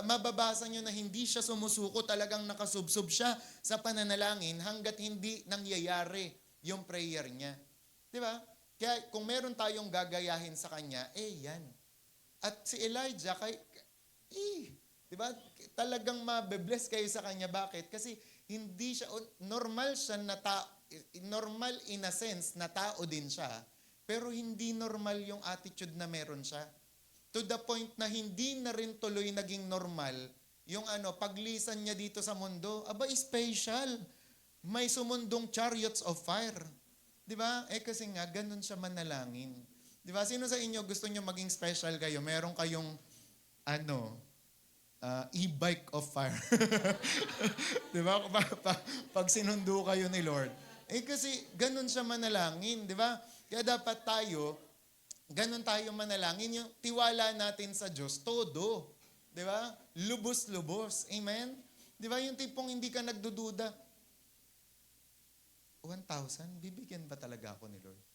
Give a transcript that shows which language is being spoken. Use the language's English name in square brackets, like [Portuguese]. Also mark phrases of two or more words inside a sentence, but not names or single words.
[Filipino] Mababasa nyo na hindi siya sumusuko, talagang nakasubsob siya sa pananalangin hanggat hindi nangyayari yung prayer niya. Di ba? Kaya kung meron tayong gagayahin sa kanya, yan. At si Elijah, di ba? Talagang mabe-bless kayo sa kanya. Bakit? Kasi hindi siya, [English] normal in a sense [Filipino] na tao din siya, pero hindi normal yung attitude na meron siya. To the point na hindi na rin tuloy naging normal yung paglisan niya dito sa mundo. Aba, special. May sumundong [English] chariots of fire. [Filipino] Di ba? Kasi nga, ganun siya manalangin. Di ba? Sino sa inyo gusto niyo maging special kayo? Meron kayong, e-bike [English] of fire. [Filipino] Di ba? Pag sinundo kayo ni Lord. Kasi ganun siya manalangin. Di ba? Kaya dapat ganun tayo manalangin, yung tiwala natin sa Diyos, todo. Di ba? Lubos-lubos. Amen? Di ba? Yung tipong hindi ka nagdududa. 1,000, bibigyan ba talaga ako ni Lord?